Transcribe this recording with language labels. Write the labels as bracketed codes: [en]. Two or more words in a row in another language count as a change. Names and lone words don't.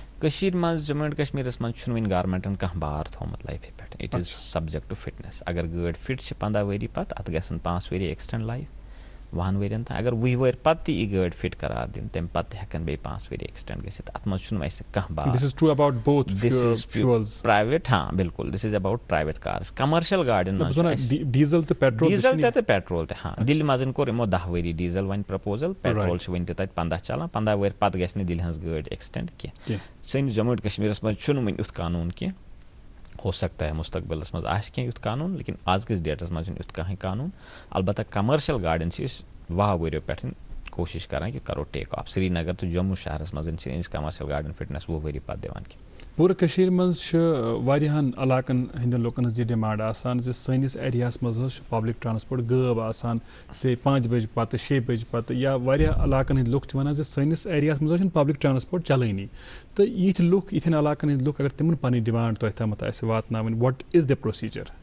[ks] کٔشیٖرِ منٛز جموں اینڈ کشمیٖرس منٛز چھُنہٕ وُنہِ گورمنٹن کانٛہہ بار تھوٚومُت لایفہِ پٮ۪ٹھ [en] it is subject to fitness [ks] اگر گٲڑۍ فٹ چھِ 15 ؤری پتہٕ اتھ گژھن 5 ؤری [en] extend life [ks] 10 ؤرین تام اگر 20 ؤری پتہٕ تہِ یی گٲڑۍ فٹ قرار دِنہٕ تمہِ پتہٕ تہِ ہٮ۪کن بیٚیہِ 5 ؤری ایکسٹینڈ گٔژھِتھ اتھ منٛز چھُنہٕ اَسہِ کانٛہہ بار [en] This is true about both [ks] پرایویٹ ہاں بالکل [en] this is about private cars [ks] کمرشل گاڑٮ۪ن منٛز ڈیٖزل تہٕ پیٹرول ڈیٖزل تہِ تہٕ پیٹرول تہِ ہاں دِلہِ منٛز کوٚر یِمو 10 ؤری ڈیٖزل وۄنۍ پرپوزل پیٹرول چھُ وُنہِ تہِ تتہِ 15 چلان 15 ؤری پتہٕ گژھِ نہٕ دِلہِ ہٕنٛز گٲڑۍ ایکسٹینڈ کینٛہہ سٲنِس جموں اینڈ کشمیٖرس منٛز چھُنہٕ وُنہِ یُتھ قانوٗن کینٛہہ [ur] ہو سکتا ہے [ks] مستقبلس منٛز آسہِ کینٛہہ یُتھ قانوٗن لیکن آزکِس ڈیٹس منٛز چھُنہٕ یُتھ کٕہٕنۍ قانوٗن البتہ کمرشل گاڑٮ۪ن چھِ أسۍ 10 ؤریو پٮ۪ٹھ کوشش کران کہ کرو ٹیک آف سرینگر تو جموں شہرس منٛز چھِ أسۍ کمرشل گاڑٮ۪ن فٹنس 10 ؤری پتہٕ دِوان کینٛہہ پوٗرٕ کٔشیٖرِ منٛز چھِ واریاہن علاقن ہٕنٛدٮ۪ن لُکن ہٕنٛز یہِ ڈِمانڈ آسان زِ سٲنِس ایریاہس منٛز حظ چھُ [en] public transport [ks] غٲب آسان سے 5 بجہِ پتہٕ 6 بجہِ پتہٕ یا واریاہ علاقن ہٕنٛدۍ لُکھ چھِ ونان زِ سٲنِس ایریاہس منٛز حظ چھُنہٕ [en] public transport [ks] چلٲنی تہٕ یِتھۍ لُکھ یِتھٮ۪ن علاقن ہٕنٛدۍ لُکھ اگر تِمن پنٕنۍ ڈِمانڈ تۄہہِ تامتھ آسہِ واتناوٕنۍ [en] what is the procedure